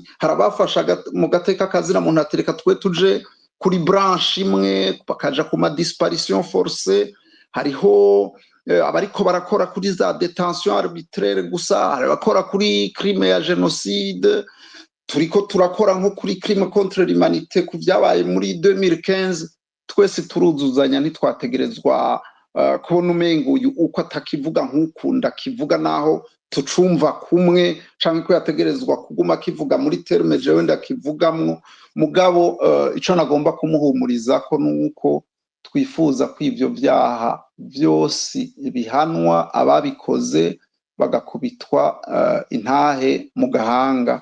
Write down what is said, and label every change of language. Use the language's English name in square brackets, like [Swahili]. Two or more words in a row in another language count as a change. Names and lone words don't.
[Rundi] Harabafasha mu gateka kazina muntu atereka twe tuje kuri branche imwe, bakaja ku ma [French] disparition forcée. [Rundi] Hariho abariko barakora kuri za [French] detention arbitraire [Rundi] gusa, abakora kuri crime ya genocide. Turiko turakora nko kuri [French] crime contre l'humanité [Rundi] ku vyabaye muri 2015. Twese turuzuzanya, ntitwategerezwa kubona umengo uyu uko atakivuga nk'ukunda kivuga naho tucumva kumwe, canke ko yategerezwa kuguma kivuga muri terme jewe ndakivugamwo. Mugabo ico nagomba kumuhumuriza ko nuko twifuza ko ivyo vyaha vyose bihanwa, ababikoze bagakubitwa intahe mu gahanga.